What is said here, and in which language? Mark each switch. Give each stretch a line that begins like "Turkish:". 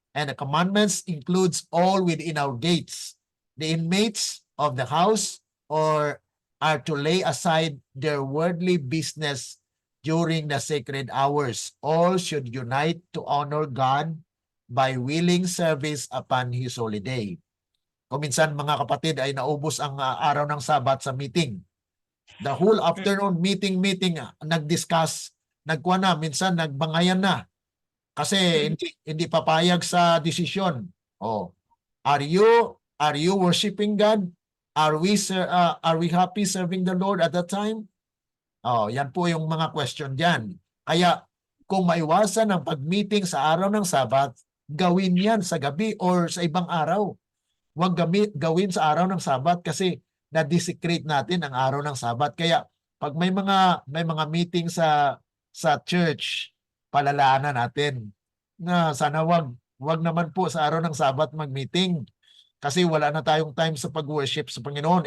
English: And the commandments includes all within our gates. The inmates of the house or are to lay aside their worldly business during the sacred hours. All should unite to honor God by willing service upon His holy day.
Filipino: Kung minsan mga kapatid ay naubos ang araw ng Sabat sa meeting.
English: The whole afternoon meeting,
Filipino: nag-discuss, nagkuha na, minsan nagbangayan na. Kasi hindi papayag sa desisyon.
English: Oh, are you worshiping God? Are we happy serving the Lord at that time?
Filipino: Oh, yan po yung mga question diyan. Kaya kung maiwasan ang pag-meeting sa araw ng Sabat, gawin yan sa gabi or sa ibang araw. Huwag gawin sa araw ng Sabat kasi na-desecrate natin ang araw ng Sabat. Kaya pag may mga meeting sa church, palalaanan natin na sana wag naman po sa araw ng Sabat mag-meeting kasi wala na tayong time sa pag-worship sa Panginoon.